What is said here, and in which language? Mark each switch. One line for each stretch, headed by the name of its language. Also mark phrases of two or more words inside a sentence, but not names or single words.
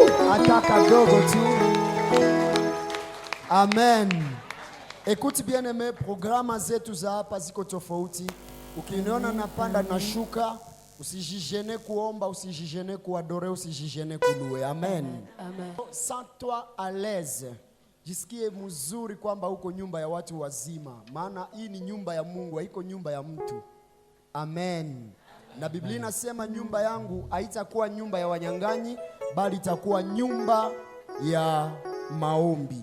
Swahili: Ataka dogo tu. Amen.
French: Écoute bien aimé,
Swahili: programme zetu za hapa ziko tofauti. Ukiniona napanda na shuka, usijijene kuomba, usijijene kuadore, usijijene kulue. Amen. Amen.
French: Sens-toi à l'aise.
Swahili: Jisikie mzuri kwamba uko nyumba ya watu wazima. Maana hii ni nyumba ya Mungu, haiko nyumba ya mtu. Amen. Na Biblia inasema nyumba yangu haitakuwa nyumba ya wanyang'anyi, bali itakuwa nyumba ya maombi.